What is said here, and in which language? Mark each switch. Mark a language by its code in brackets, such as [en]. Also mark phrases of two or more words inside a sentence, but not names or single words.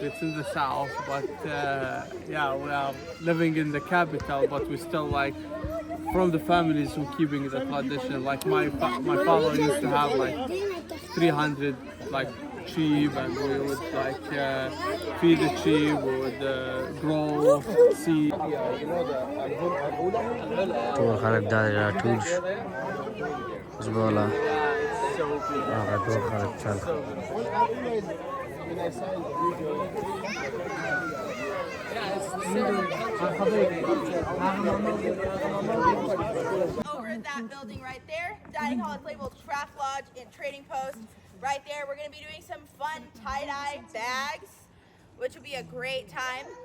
[en] It's in the south, but yeah, we are living in the capital, but we still like from the families who keeping the tradition. Like my father used to have like 300 like sheep, and we would like feed the sheep. We would grow seed. [ps] ټول خلک دا راټول شو اوس به ولا هغه ټول خلک چل [en] Over at that building right there, dining hall is labeled Craft Lodge and Trading Post. Right there, we're going to be doing some fun tie-dye bags, which will be a great time.